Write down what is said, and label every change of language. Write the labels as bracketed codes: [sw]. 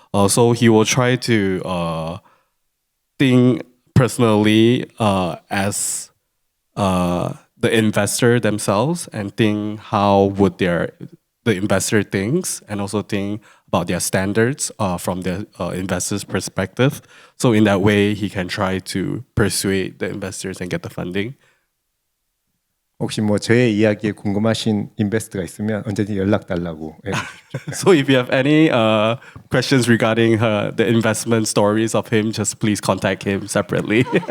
[en] So he will try to think personally as the investor themselves and think how would the investor thinks and also think about their standards from the investor's perspective. So in that way, he can try to persuade the investors and get the funding. [ko] 혹시 뭐 저의 이야기에 궁금하신 인베스터가 있으면 언제든지 연락 달라고. [en] So if you have any questions regarding the investment stories of him, just please contact him separately.